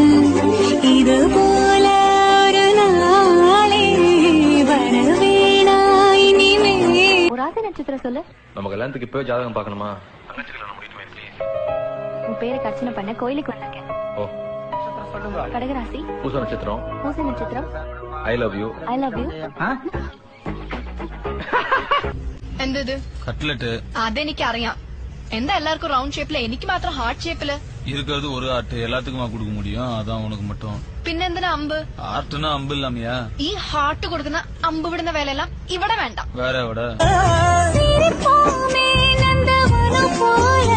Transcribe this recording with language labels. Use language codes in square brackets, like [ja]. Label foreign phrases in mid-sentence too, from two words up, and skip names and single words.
[ta] இது போல ஒரு நாளே வரவேணா இனிமே. ஒரு ராசி நட்சத்திரம் சொல்லு. நம்ம கல்யாணத்துக்கு இப்பவே ஜாதகம் பார்க்கணுமா? உன் பேரை கர்ச்சனை பண்ண கோயிலுக்கு வந்திருக்கேன். ஓ, கடகராசி. பூச நட்சத்திரம். பூச நட்சத்திரம். [en] I love you. I love you. [ml] എന്തത് കട്ട്ലറ്റ് അതെനിക്ക് അറിയാം. എന്താ എല്ലാവർക്കും [en] round shape [ml] എനിക്ക് മാത്രം [en] heart shape? [ta] இருக்கிறது ஒரு ஆர்ட் எல்லாத்துக்குமா கொடுக்க முடியும்? அதான் உனக்கு மட்டும். [ml] പിന്നെന്തിനാ അമ്പ്? [ta] ஆர்ட்னா அம்பு இல்லாமையா? [ml] ഈ ഹാർട്ട് കൊടുക്കുന്ന അമ്പ് വിടുന്ന വേലയെല്ലാം ഇവിടെ വേണ്ട. [ta] வேற விட சிரிப்போமே நந்தவனம் போல